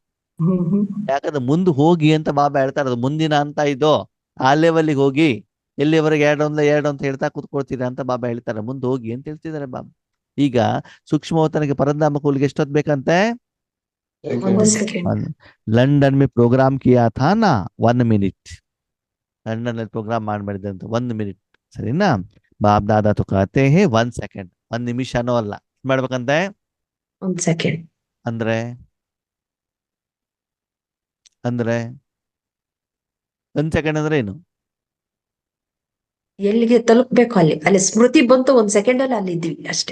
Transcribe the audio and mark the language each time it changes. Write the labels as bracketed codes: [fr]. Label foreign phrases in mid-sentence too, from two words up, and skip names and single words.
[kn] ಯಾಕಂದ್ರೆ ಮುಂದೆ ಹೋಗಿ ಅಂತ ಬಾಬಾ ಹೇಳ್ತಾರೆ. ಅದು ಮುಂದಿನ ಅಂತ ಇದು, ಆ ಲೆವೆಲ್ಗೆ ಹೋಗಿ, ಎಲ್ಲಿವರೆಗೆ 2 ಅಂತ ಹೇಳ್ತಾ ಕೂತ್ಕೊಳ್ತೀರಾ ಅಂತ ಬಾಬಾ ಹೇಳ್ತಾರೆ. ಮುಂದೆ ಹೋಗಿ ಅಂತ ಹೇಳ್ತಿದ್ದಾರೆ ಬಾಬಾ. ಈಗ ಸೂಕ್ಷ್ಮವತನಿಗೆ ಪರಂಧಾಮ ಕೂಲಿಗೆ ಎಷ್ಟೊತ್ತು ಬೇಕಂತೆ? 1 ಸೆಕೆಂಡ್. [hi] ಲಂಡನ್ में प्रोग्राम किया था ना 1 मिनट. लंदन में प्रोग्राम [kn] ಮಾಡಿದಂತೆ 1 ಮಿನಿಟ್. ಸರಿನಾ? ಬಾಪ್ ದಾದಾ [hi] तो कहते हैं [kn] 1 ಸೆಕೆಂಡ್. 1 ನಿಮಿಷನೂ ಅಲ್ಲ ಮಾಡ್ಬೇಕಂತೆ. 1 ಸೆಕೆಂಡ್. ಅಂದ್ರೆ 1 ಸೆಕೆಂಡ್ ಅಂದ್ರೆ ಏನು? ಎಲ್ಲಿಗೆ ತಲುಪ್ಬೇಕು ಅಲ್ಲಿ ಸ್ಮೃತಿ ಬಂತು, 1 ಸೆಕೆಂಡ್ ಅಲ್ಲಿ ಅಲ್ಲಿ ಇದ್ವಿ ಅಷ್ಟೇ.